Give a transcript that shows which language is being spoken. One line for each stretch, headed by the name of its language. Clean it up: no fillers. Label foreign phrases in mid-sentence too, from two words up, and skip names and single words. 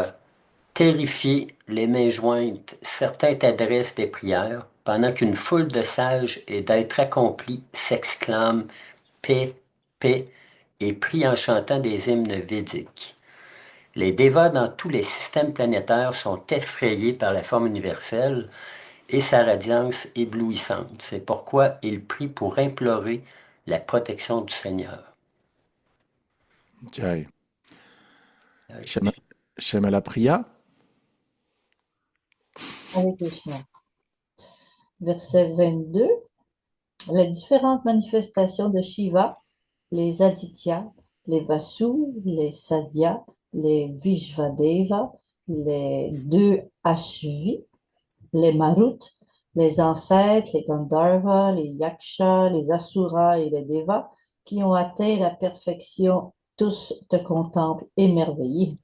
French: Terrifiés, les mains jointes, certains t'adressent des prières, pendant qu'une foule de sages et d'êtres accomplis s'exclament paix, paix, et prient en chantant des hymnes védiques. Les dévas dans tous les systèmes planétaires sont effrayés par la forme universelle et sa radiance éblouissante. C'est pourquoi ils prient pour implorer la protection du Seigneur. Jai. Shamala Priya. Hare Krishna. Verset 22. Les différentes manifestations de Shiva, les Adityas, les Vasus, les Sadyas, les Vishvadeva, les deux Ashvi, les Maruts, les ancêtres, les Gandharvas, les Yakshas, les Asuras et les Devas, qui ont atteint la perfection, tous te contemplent émerveillés.